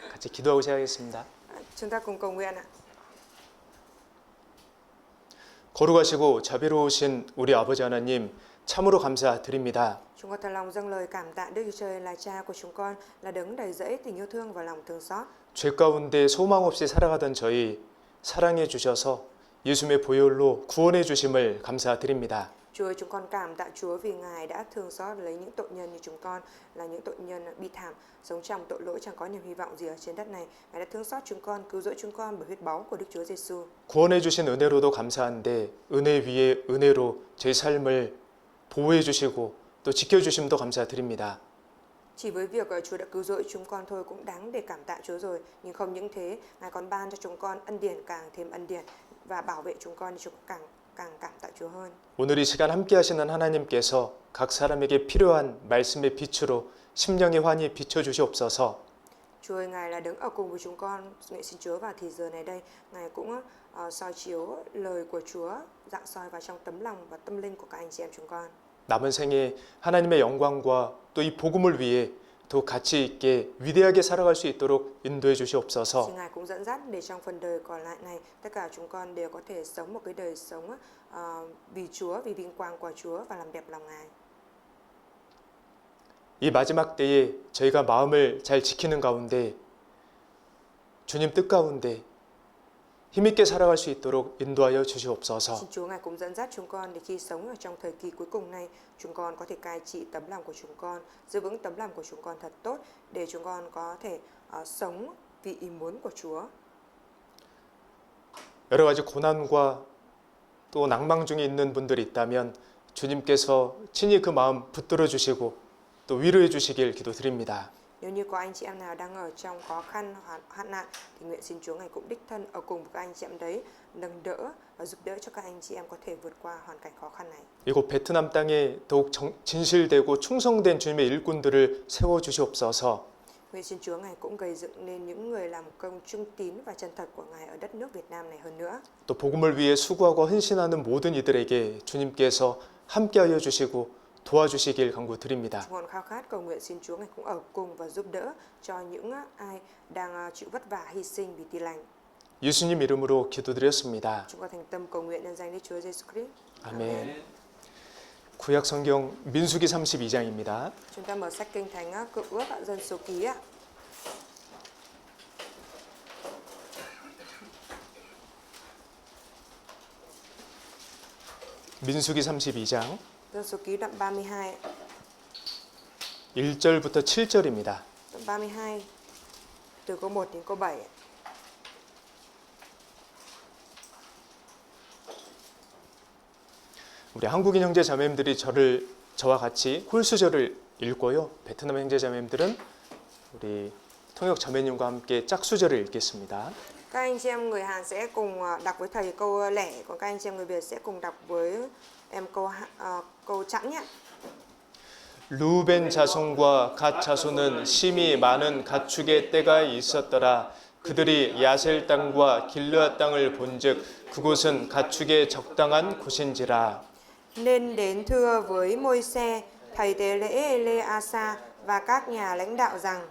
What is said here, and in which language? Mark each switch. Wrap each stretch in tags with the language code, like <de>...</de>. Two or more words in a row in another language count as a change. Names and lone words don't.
<ko>같이 기도하고 시작하겠습니다.</ko> <vi>Chúng ta cùng cầu nguyện ạ.</vi> <ko>거룩하시고 자비로우신 우리 아버지 하나님, 참으로 감사드립니다.</ko> <vi>Chúng con thật lòng dâng lời cảm tạ Đức Chúa Trời là Cha của chúng con, là đấng đầy dẫy tình yêu thương và lòng thương xót.</vi> <ko>죄 가운데 소망 없이 살아가던 저희 사랑해 주셔서 예수님의 보혈로 구원해 주심을 감사드립니다.</ko> <vi>Chúa ơi, chúng con cảm tạ Chúa vì Ngài đã thương xót lấy những tội nhân như chúng con, là những tội nhân bi thảm, sống trong tội lỗi chẳng có niềm hy vọng gì ở trên đất này. Ngài đã thương xót chúng con, cứu rỗi chúng con bởi huyết báu của Đức Chúa Giêsu.</vi> <ko>구원해 주신 은혜로도 감사한데 은혜 위에 은혜로 제 삶을 보호해 주시고 또 지켜 주심도 감사드립니다.</ko> <vi>Chỉ với việc Chúa đã cứu rỗi chúng con thôi cũng đáng để cảm tạ Chúa rồi, nhưng không những thế, Ngài còn ban cho chúng con ân điển càng thêm ân điển và bảo vệ chúng con, thì chúng con càng cảm tạ Chúa hơn.</vi> <ko>오늘 이 시간 함께 하시는 하나님께서 각 사람에게 필요한 말씀의 빛으로 심령의 환히 비춰 주시옵소서.</ko> <vi>Chúa ơi, Ngài là đứng ở cùng với chúng con. Nguyện xin Chúa vào thì giờ này đây, Ngài cũng soi chiếu lời của Chúa, rạng soi vào trong tấm lòng và tâm linh của các anh chị em chúng con.</vi> <ko>남은 생에 하나님의 영광과 또 이 복음을 위해 더 가치 있게 위대하게 살아갈 수 있도록 인도해 주시옵소서.</ko> <vi>Xin Ngài cũng dẫn dắt để trong phần đời còn lại này, tất cả chúng con đều có thể sống một cái đời sống vì Chúa, vì vinh quang của Chúa và làm đẹp lòng Ngài.</vi> <ko>이 마지막 때에 저희가 마음을 잘 지키는 가운데 주님 뜻 가운데 힘있게 살아갈 수 있도록 인도하여 주시옵소서.</ko> <vi>Xin Chúa Ngài cũng dẫn dắt chúng con để khi sống ở trong thời kỳ cuối cùng này, chúng con có thể cai trị tấm lòng của chúng con, giữ vững tấm lòng của chúng con thật tốt để chúng con có thể sống vì ý muốn của Chúa.</vi> <ko>여러 가지 고난과 또 낭망 중에 있는 분들이 있다면 주님께서 친히 그 마음 붙들어 주시고 또 위로해 주시길 기도드립니다.</ko> <vi>Nếu như có anh chị em nào đang ở trong khó khăn, hoạn nạn thì nguyện xin Chúa Ngài cũng đích thân ở cùng với các anh chị em đấy, nâng đỡ và giúp đỡ cho các anh chị em có thể vượt qua hoàn cảnh khó khăn này.</vi> <ko>이곳 베트남 땅에 더욱 진실되고 충성된 주님의 일꾼들을 세워 주시옵소서.</ko> <vi>Nguyện xin Chúa Ngài cũng gây dựng nên những người làm công trung tín và chân thật của Ngài ở đất nước Việt Nam này hơn nữa.</vi> <ko>또 복음을 위해 수고하고 헌신하는 모든 이들에게 주님께서 함께하여 주시고 도와주시길 간구드립니다.</ko> <vi>Chúng con khao khát cầu nguyện xin Chúa Ngài cũng ở cùng và giúp đỡ cho những ai đang chịu vất vả hy sinh vì tin lành.</vi> <ko>예수님 이름으로 기도드렸습니다.</ko> <vi>Chúng con thành tâm cầu nguyện nhân danh Đức Chúa Giêsu Christ.</vi> <ko>아멘. 구약 성경 민수기 32장입니다.</ko> <vi>Chúng ta mở sách Kinh Thánh Cựu Ước Dân Số Ký ạ.</vi> <ko>민수기 32장</ko> <vi>Dân Số Ký đoạn 32 ạ.</vi> <ko>1절부터 7절입니다.</ko> <vi>Đoạn 32 từ câu 1 đến câu 7 ạ.</vi> <ko>우리 한국인 형제 자매님들이 저와 같이 홀수절을 읽고요. 베트남 형제 자매님들은 우리 통역 자매님과 함께 짝수절을 읽겠습니다.</ko> <vi>Các anh chị em người Hàn sẽ cùng đọc với thầy câu lẻ, còn các anh chị em người Việt sẽ cùng đọc với em câu chẵn nhé.</vi> <ko>루벤 자손과 갓 자손은 심히 많은 가축의 떼가 있었더라. 그들이 야셀 땅과 길르앗 땅을 본즉 그곳은 가축의 적당한 곳인지라.</ko> <vi>Nên đến thưa với Môi-se, thầy tế lễ Ele-asa và các nhà lãnh đạo rằng:</vi>